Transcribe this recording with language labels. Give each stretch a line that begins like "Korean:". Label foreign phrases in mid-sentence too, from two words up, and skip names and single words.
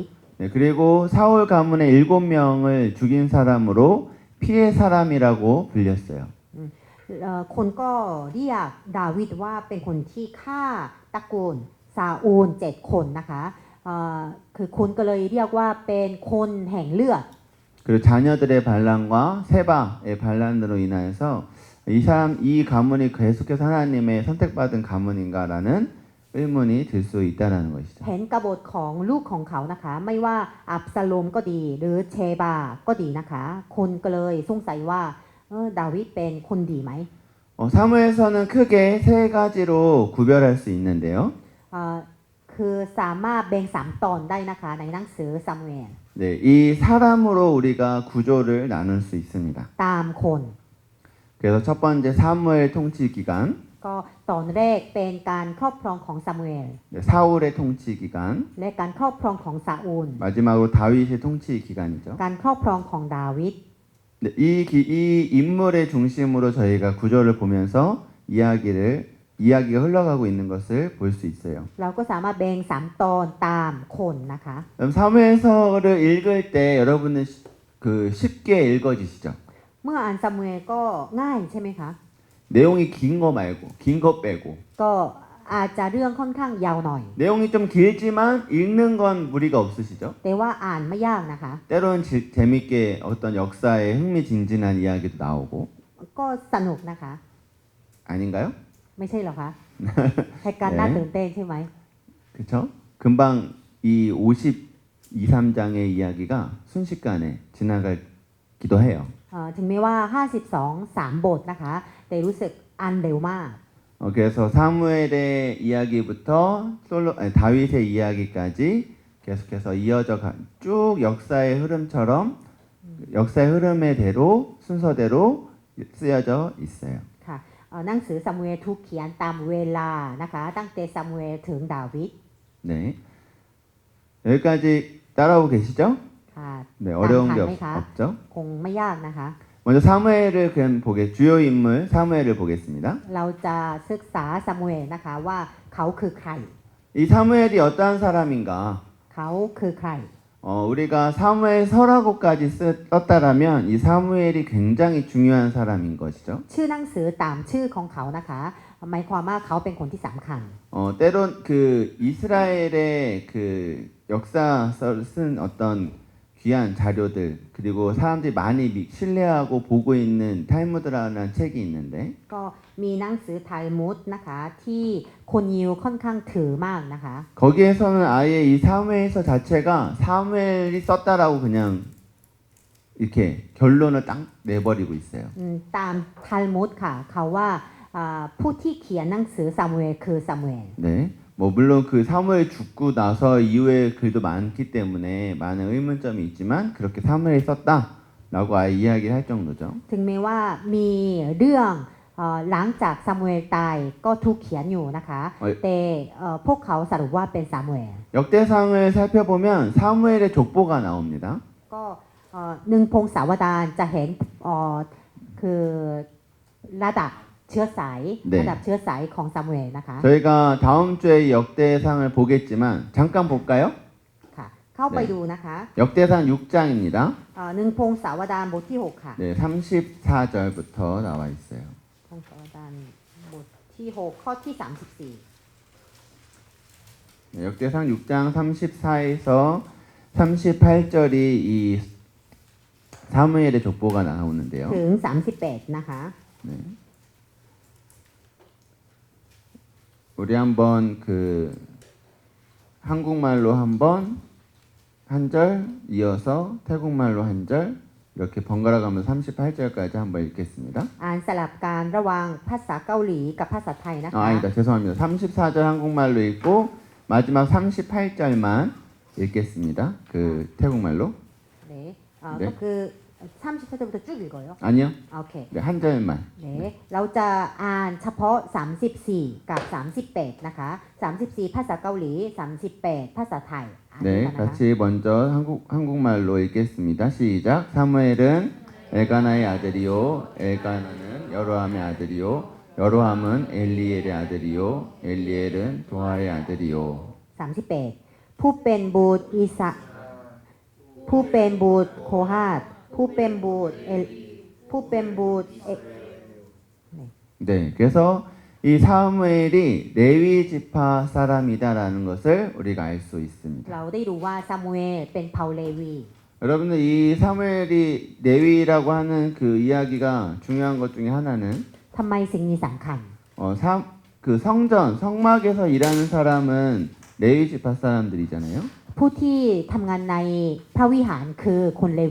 Korean: 네, 그리고 사울 가문의 7명을 죽인 사람으로 피해 사람이라고 불렸어요.
Thai: คนก็เรียกดาวิดว่าเป็นคนที่ฆ่าตระกูลซาอูล7 คนนะคะคือคนก็เลยเรียกว่าเป็นคนแห่งเลือด
Korean: 그리고 자녀들의 반란과 세바의 반란으로 인하여서 이 가문이 계속해서 하나님의 선택받은 가문인가라는 의문이 들 수 있다라는 것이죠.
Thai: เห็นกบฏของลูกของเขานะคะไม่ว่าอับซาโลมก็ดีหรือเชบาก็ดีนะคะคนก็เลยสงสัยว่าดาวิดเป็นคนดีไหม
Korean: 사무엘서는 크게 3가지로 구별할 수 있는데요.
Thai: คคือสามารถแบ่ง3ตอนได้นะคะในหนังสือซามูเอล
Korean: 네, 이 사람으로 우리가 구조를 나눌 수 있습니다.
Thai: ตามคน
Korean: 그래서 첫 번째 사무엘 통치 기간,
Thai: ก็ตอนแรกเป็นการครอบครองของซามูเอล
Korean: 네, 사울의 통치 기간,
Thai: และการครอบครองของซาอูล
Korean: 마지막으로 다윗의 통치 기간이죠.
Thai: การครอบครองของดาวิด
Korean: 네, 이 인물의 중심으로 저희가 구조를 보면서 이야기가 흘러가고 있는 것을 볼 수 있어요.
Thai: เราก็สามารถแบ่ง3ตอนตามคนนะคะ
Korean: 그럼 사무엘서를 읽을 때 여러분은 그 쉽게 읽어지시죠?
Thai: เมื่ออ่านซามูเอลก็ง่ายใช่ไหมคะ
Korean: 내용이 긴 거 말고, 긴 거 빼고.
Thai: ก็อาจจะเรื่องค่อนข้างยาวหน่อย
Korean: 내용이 좀 길지만 읽는 건 무리가 없으시죠?
Thai: แต่ว่าอ่านไม่ยากนะคะ
Korean: 때로는 재밌게 어떤 역사에 흥미진진한 이야기도 나오고
Thai: ก็สนุกนะคะ
Korean: 아닌가요?
Thai: ไม่ใช่เหรอคะให้การน่าตื่นเต้นใช่ไหม
Korean: 그렇죠? 금방 이 52, 3장의 이야기가 순식간에 지나가기도 해요.
Thai: ถึงแม้ว่า 52 3 บทนะคะ แต่รู้สึกอ่านเร็วมาก
Korean: 그래서 사무엘의 이야기부터 다윗의 이야기까지 계속해서 이어져 쭉 역사의 흐름대로 순서대로 쓰여져 있어요.
Thai: ค่ะหนังสือซามูเอลถูกเขียนตามเวลานะคะตั้งแต่ซามูเอลถึงดาวิด
Korean: 네. 여기까지 따라오고 계시죠?
Thai: ค่ะ
Korean: 네, 어려운 게
Thai: 감탄 ไหมคะ?
Korean: 없죠?
Thai: คงไม่ยากนะคะ
Korean: 먼저 사무엘을 그냥 주요 인물 사무엘을 보겠습니다.
Thai: เราจะศึกษาซามูเอลนะคะว่าเขาคือใคร
Korean: 이 사무엘이 어떠한 사람인가?
Thai: เขาคือใคร
Korean: 우리가 사무엘서라고까지 썼다라면 이 사무엘이 굉장히 중요한 사람인 것이죠.
Thai: ชื่อหนังสือตามชื่อของเขานะคะหมายความว่าเขาเป็นคนที่สำคัญ
Korean: 때론 그 이스라엘의 그 역사서를 쓴 어떤 귀한 자료들 그리고 사람들이 많이 신뢰하고 보고 있는 탈무드라는 책이 있는데
Thai: ก็มีหนังสือไทลมุดนะคะที่คนยิวค่อนข้างถือมากนะคะ
Korean: 거기에서는 아예 이 사무엘서 자체가 사무엘이 썼다라고 그냥 이렇게 결론을 딱 내버리고 있어요.
Thai: ตามไทลมุดค่ะเขาว่าผู้ที่เขียนหนังสือซามูเอลคือซามูเอล
Korean: 네. 뭐 물론 그 사무엘 죽고 나서 이후에 글도 많기 때문에 많은 의문점이 있지만 그렇게 사무엘이 썼다라고 아예 이야기를 할 정도죠.
Thai: ถึงแม้ว่ามีเรื่องหลังจากซามูเอลตายก็ถูกเขียนอยู่นะคะแต่พวกเขาสรุปว่าเป็นซามูเอล
Korean: 역대상을 살펴보면 사무엘의 족보가 나옵니다.
Thai: ก็หนึ่งพงศาวดารจะเห็นคือระดับเชื้อสายระดับเชื้อสายของซามูเอลนะคะ
Korean: 저희가 다음 주에 역대상을 보겠지만 잠깐 볼까요?
Thai: ค่ะเข้าไปดูนะคะ
Korean: 역대상 6장입니다.
Thai: หนึ่งพงศาวดารบทที่6ค่ะ
Korean: 네, 34절부터 나와 있어요.
Thai: พงศาวดารบทที่6ข้อที่34
Korean: 네, 역대상 6장 34에서 38절이 이 사무엘의 족보가 나오는데요.
Thai: ถึง38นะคะ
Korean: 네. 우리 한번 그 한국말로 한번 한 절 이어서 태국말로 한 절 이렇게 번갈아 가면서 38절까지 한번 읽겠습니다.
Thai: อ่านสลับกันระหว่างภาษาเกาหลีกับภาษาไทยนะคะ
Korean: 아니다 죄송합니다. 34절 한국말로 읽고 마지막 38절만 읽겠습니다. 그 태국말로.
Thai: เนี่ย
Korean: 네.
Thai: ก็คือ
Korean: 34절부터 쭉 읽어요. 아니요.
Thai: โอเค
Korean: 네, 한 절만.
Thai: เนี่ยเราจะอ่านเฉพาะ34กับ38นะคะ34ภาษาเกาหลี38ภาษาไทยอ่าน
Korean: 네,
Thai: กันนะคะ
Korean: 같이 먼저 한국말로 읽겠습니다. 시작. 사무엘은 엘가나의 아들이요, 엘가나는 여로함의 아들이요, 여로함은 엘리엘의 아들이요, 엘리엘은 도하의 아들이요.
Thai: 38 ผู้เป็นบุตรอิสะผู้เป็นบุตรโคฮาตผู้เป็นบุตรผู้เป็นบุตร
Korean: 네, 그래서 이 사무엘이 레위 지파 사람이다라는 것을 우리가 알 수 있습니다.
Thai: เราได้รู้ว่าซามูเอลเป็นเผ่าเลวี
Korean: 여러분들 이 사무엘이 레위라고 하는 그 이야기가 중요한 것 중에 하나는
Thai: ทำไมสิ่งนี้สำคัญ
Korean: 그 성전 성막에서 일하는 사람은 레위 지파 사람들이잖아요.
Thai: ผู้ที่ทำงานในพระวิหารคือคนเลวี